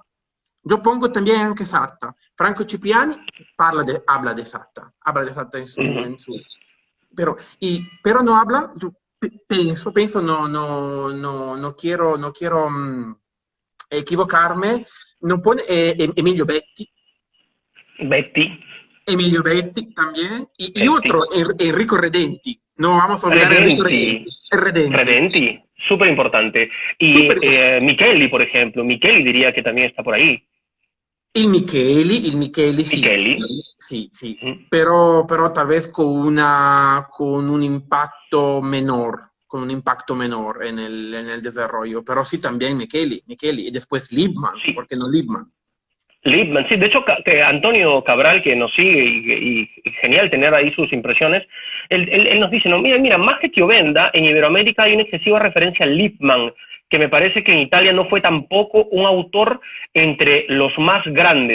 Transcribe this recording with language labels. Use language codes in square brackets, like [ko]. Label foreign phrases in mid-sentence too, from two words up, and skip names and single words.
[es] Yo pongo también anche Satta. Franco Cipriani habla de Satta en su pero no habla, pienso, no quiero equivocarme, no pone Emilio Betti. Emilio Betti también, y otro, Enrico Redenti. No vamos a olvidar Enrico Redenti, súper importante. Y Micheli, por ejemplo, Micheli diría que también está por ahí. [it] Il Micheli, sì. [es] Però tal vez con un impacto menor en el desarrollo. Pero sí, también Micheli, y después Liebman, sí. ¿Por qué no Liebman? Liebman, sí, de hecho que Antonio Cabral, que nos sigue y genial tener ahí sus impresiones, él nos dice, no, mira, más que Chiovenda, en Iberoamérica hay una excesiva referencia a Liebman, que me parece que en Italia no fue tampoco un autor entre los más grandes.